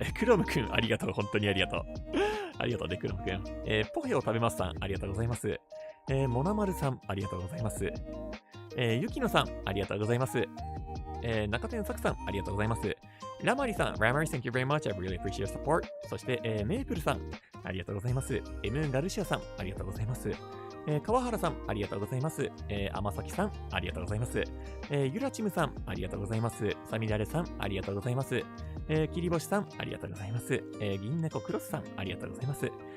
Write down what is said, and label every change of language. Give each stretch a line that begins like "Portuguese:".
Japanese: クロムくん、ありがとう。本当にありがとう。ありがとうね、クロムくん。ポヘを食べますさん、ありがとうございます。モナマルさん、ありがとうございます。ゆきのさん、ありがとうございます。中天作さん、ありがとうございます。
English: ラマリさん、ラマリ、thank you very much. I really appreciate your support.
Japanese: そして、メープルさん、ありがとうございます。M ガルシアさん、ありがとうございます。川原さん、ありがとうございます。天崎さん、ありがとうございます。ゆらちむさん、ありがとうございます。さみだれさん、ありがとうございます。きりぼしさん、ありがとうございます。銀猫クロスさん、ありがとうございます。